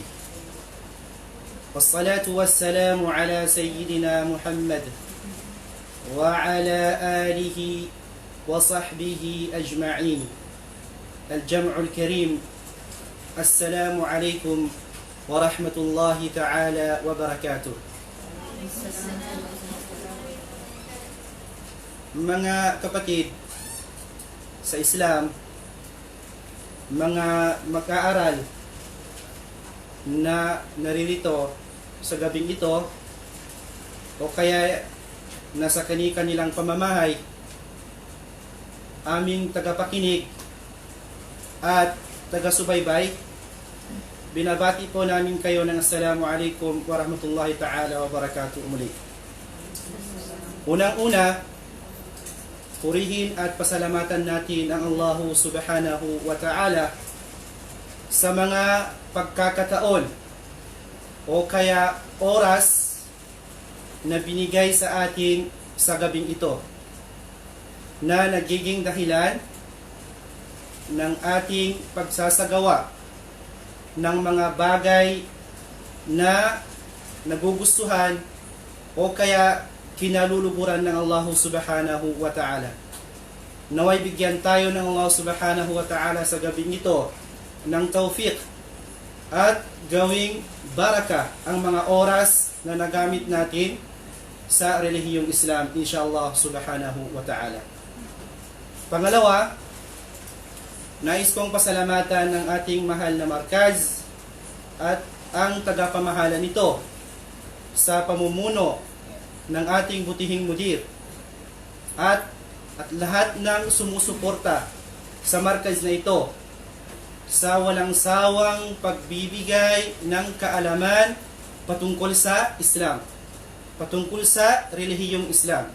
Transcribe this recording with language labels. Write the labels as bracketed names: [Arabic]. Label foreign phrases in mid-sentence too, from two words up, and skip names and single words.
[Arabic] والصلاة والسلام على سيدنا محمد وعلى آله وصحبه أجمعين. الجمع الكريم، السلام عليكم ورحمة الله تعالى وبركاته. [Filipino] Mga kapatid sa Islam, mga mag-aaral na naririto sa gabing ito o kaya nasa kani-kanilang pamamahay, aming tagapakinig at taga-subaybay, binabati po namin kayo ng [Arabic] السلام عليكم ورحمة الله تعالى وبركاته [Filipino] muli. Unang-una, purihin at pasalamatan natin ang Allah [Arabic] سبحانه وتعالى [Filipino] sa mga pagkakataon o kaya oras na binigay sa atin sa gabing ito, na nagiging dahilan ng ating pagsasagawa ng mga bagay na nagugustuhan o kaya kinaluluburan ng Allah [Arabic] سبحانه وتعالى. [Filipino] Naway bigyan tayo ng Allah [Arabic] سبحانه وتعالى [Filipino] sa gabing ito ng tawfiq at gawing baraka ang mga oras na nagamit natin sa relihiyong Islam, [Arabic] إن شاء الله سبحانه وتعالى. [Filipino] Pangalawa, nais kong pasalamatan ng ating mahal na markaz at ang tagapamahala nito sa pamumuno ng ating butihing mudir at lahat ng sumusuporta sa markaz na ito sa walang sawang pagbibigay ng kaalaman patungkol sa Islam, patungkol sa relihiyong Islam.